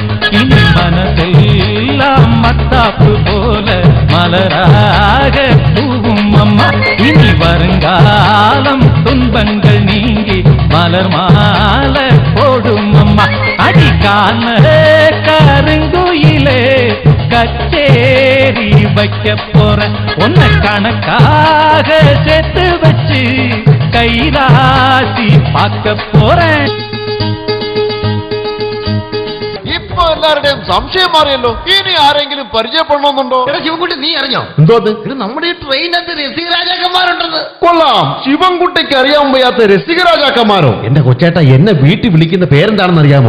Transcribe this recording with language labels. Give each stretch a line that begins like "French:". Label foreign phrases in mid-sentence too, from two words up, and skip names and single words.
Tamil: இனி மனசெல்லாம் மத்தாப்பு போல மலராக பூவும் அம்மா, இனி வருங்காலம் துன்பங்கள் நீங்கி மலர் மாலை போடும் அம்மா. அடிக்கான கருங்குயிலே கச்சேரி வைக்க போறேன், உன்னை கணக்காக சேர்த்து வச்சு கைராசி பார்க்க போறேன்.
Malayalam: ഇപ്പൊ എല്ലാവരുടെയും സംശയം മാറിയല്ലോ. ഇനി ആരെങ്കിലും പരിചയപ്പെടണമെന്നുണ്ടോ? ശിവൻകുട്ടി, നീ അറിഞ്ഞോ എന്തോ ഇത് നമ്മുടെ ഈ ട്രെയിനകത്ത് രസികരാജാക്കന്മാരുണ്ടെന്ന്? കൊള്ളാം. ശിവൻകുട്ടിക്ക് അറിയാൻ വയ്യാത്ത രസികരാജാക്കന്മാരോ? എന്റെ കൊച്ചേട്ട, എന്നെ വീട്ടിൽ വിളിക്കുന്ന പേരെന്താണെന്ന് അറിയാമോ?